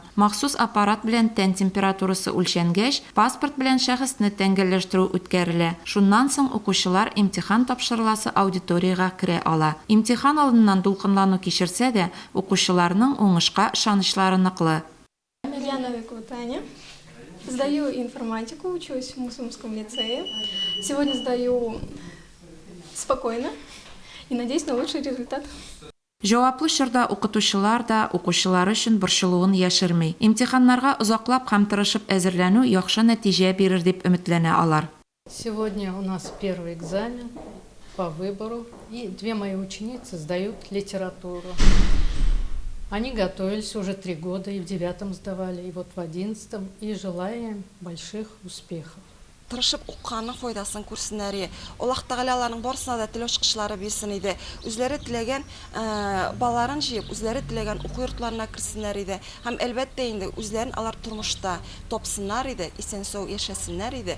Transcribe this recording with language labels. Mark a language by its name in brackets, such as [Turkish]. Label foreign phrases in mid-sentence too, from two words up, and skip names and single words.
[Tatar] Махсус аппарат белән тән температурасы үлчәнгәч, паспорт белән шәхесне тәңгәлләштерү үткәрелә. Шуннан соң укучылар имтихан тапшырыласы аудиторияга керә ала. Имтихан алдыннан дулкынлану кичерсә дә, укучыларның уңышка ышанычлары ныклы. [Russian] Сдаю информатику, учусь в Мусумском лицее. Сегодня сдаю спокойно и надеюсь на лучший результат. [Tatar] Җаваплы чорда укытучылар да укучылар өчен борчылуын яшерми. Имтиханнарга озаклап һәм тырышып әзерләнү яхшы нәтиҗә бирер дип өметләнә алар. [Russian] Сегодня у нас первый экзамен по выбору, и 2 мои ученицы сдают литературу. Они готовились уже 3 года, и в 9 сдавали, и вот в 11, и желаем больших успехов. [Tatar] Тырышып укканның файдасын күрсеннәр. Аллаһ Тәгалә аларның барысына да тел ачкычлары бирсен иде. Үзләре теләгән балаларын җыеп, үзләре теләгән уку йортларына керсеннәр иде. Һәм әлбәттә инде үзләрен алар тормышта тапсыннар иде, исән-сау яшәсеннәр иде.